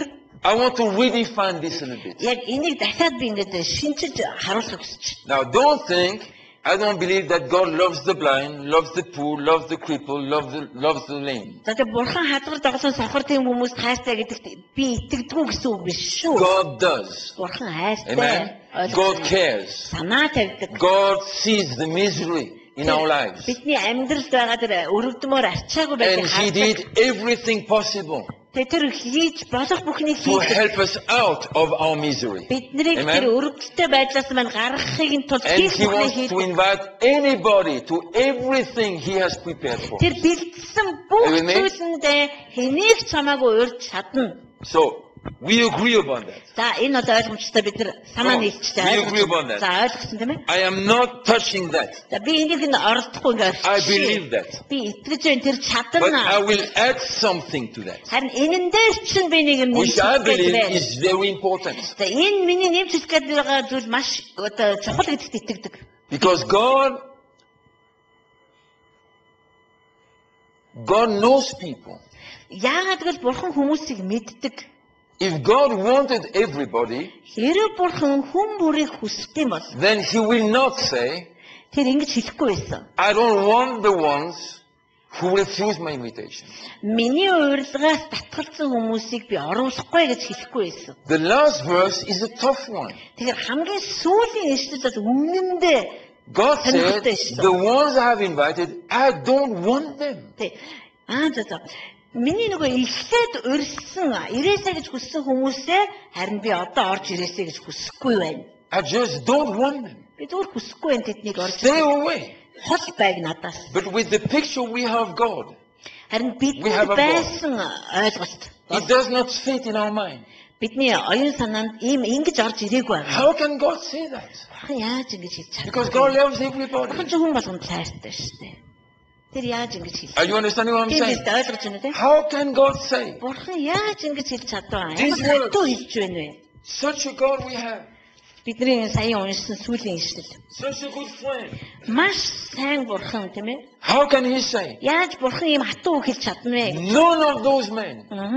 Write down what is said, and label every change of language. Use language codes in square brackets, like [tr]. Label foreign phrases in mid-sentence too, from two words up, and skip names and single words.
[en] I want to redefine this a little bit. [mn] яг энийг дахиад би ингэж шинчиж харуулахыг хүсэж байна. [en] Now, don't think, I don't believe that God loves the blind, loves the poor, loves the cripple, loves the lame. [mn] За тэгээ бурхан хадгар доголсон сохор тийм хүмүүс хайртай гэдэгт би итгэдэггүй гэсэн үг биш шүү. [en] God does. [mn] Бурхан хайртай. [en] Amen. God cares. [mn] Санаа тавьдаг. [en] God sees the misery in our lives. [mn] Бидний амьдралд байгаа тэр өрөвдмөр арчаагүй [en] And [mn] байдлыг [en] He [mn] хардаг. [en] did everything possible [mn] Тэгээ тэр хийж болох бүхнийг [en] to [mn] хийдэг. [en] help us out of our misery. [mn] Биднийг [en] Amen. [mn] тэр өрөвдөлтэй байдлаас маань гаргахыг нь тулд [en] And [mn] хийх [en] He [mn] бүхнийг [en] wants to [mn] хийдэг. [en] invite anybody to everything He has prepared for. [mn] Тэр бэлдсэн бүх [en] Amen. [mn] зүйлэнд хэнийг ч хамаагүй урьж чадна. [en] So, we agree upon that. [mn] За энэ одоо ойлгомжтой бид нар санаа [en] We [mn] нийлчихтэй [en] agree upon that. [mn] За ойлгосон тийм ээ. [en] I am not touching that. [mn] За би энийг нь оролдохгүй ингээд [en] I believe that. [mn] би итгэж байна тэр [en] But I [mn] чадна. [en] will add something to that, [mn] Харин энэн дээр чинь би нэг юм [en] which I believe [mn] нэмчихдэг. [en] is very important. [mn] За энэ миний нэмж хэлэх гээд байгаа зүйл маш одоо чухал гэдэгт итгэдэг. [en] Because God knows people. [mn] Яагаад гэвэл бурхан хүмүүсийг мэддэг. [en] If God wanted everybody, [mn] Хэрэв бурхан хүн бүрийг хүсдэм бол [en] then He will not say, [mn] тэр ингэж хэлэхгүй байсан. [en] I don't want the ones who refuse my invitation. [mn] Миний урилгаас татгалзсан хүмүүсийг би оруулахгүй гэж хэлэхгүй байсан. [en] The last verse is a tough one. [mn] Тэгэхээр хамгийн сүүлийн ишлэл бол үнэндээ [en] God said, the ones I have invited, I don't want them. [mn] за. Миний нөгөө эхлээд урьсан ирээсэй гэж хүссэн хүмүүсээ харин би одоо орж ирээсэй гэж хүсэхгүй байна. [en] I just don't want them. [mn] Би зүгээр хүсэхгүй байна тэднийг орж. [en] Stay away. [mn] Хол байг надаас. [en] But with the picture we have God, [mn] Харин бидний [en] have a [mn] байсан ойлголт [en] it does not fit in our mind. [mn] бидний оюун санаанд ингэж орж ирээгүй байна. [en] How can God say that? [mn] Бурхан яаж ингэж хэлж чадах вэ? [en] Because God loves everybody. [mn] Бурхан ч хүн болгонд хайртай шүү дээ. Тэр яаж ингэж хэлж [en] Are you understanding what I'm [mn] тийм [en] saying? [mn] ээ ойлгож байна те? [en] How can God say, [mn] Бурхан яаж ингэж хэлж чадваа? [en] These [mn] Ямар [en] words. [mn] хатуу хэлж байна вэ? [en] such a God we have, [mn] Бидний сая уншсан сүүлийн ишлэл. [en] such a good friend? [mn] Маш сайн бурхан тийм ээ? [en] How can He say, [mn] Яаж бурхан ийм хатуу үг хэлж чадна вэ? [en] none of those men